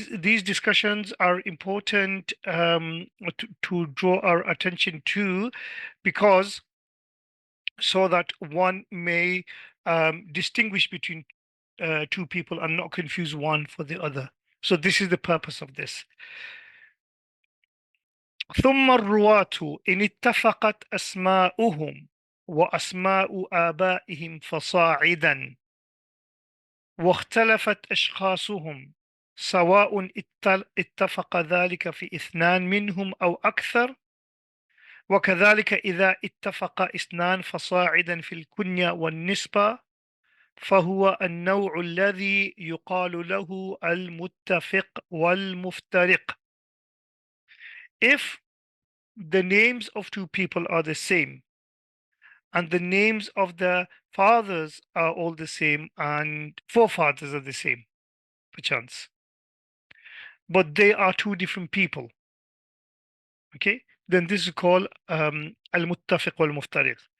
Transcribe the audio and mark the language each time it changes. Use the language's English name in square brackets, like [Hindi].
[English] these discussions are important to draw our attention to, because so that one may distinguish between two people and not confuse one for the other. So this is the purpose of this. [Arabic] ثم الرواة إن اتفقت أسماؤهم وأسماء آبائهم فصاعدا، واختلفت أشخاصهم، سواء اتفق ذلك في اثنان منهم أو أكثر، وكذلك إذا اتفق اثنان فصاعدا في الكنية والنسبة، فهو النوع الذي يقال له المتفق والمفترق. [English] If the names of two people are the same, and the names of the fathers are all the same, and forefathers are the same, perchance, but they are two different people, okay, then this is called [Arabic] المتفق والمفترق.